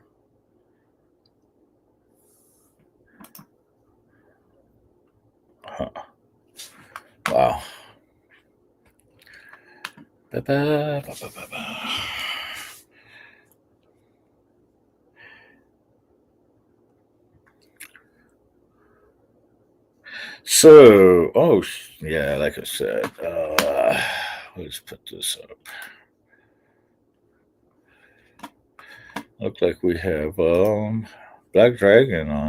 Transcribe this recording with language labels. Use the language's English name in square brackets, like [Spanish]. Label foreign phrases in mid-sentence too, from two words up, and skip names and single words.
[English] Huh. Wow. Ba-ba-ba-ba-ba-ba. So, yeah, like I said, let's put this up. Look like we have Black Dragon on.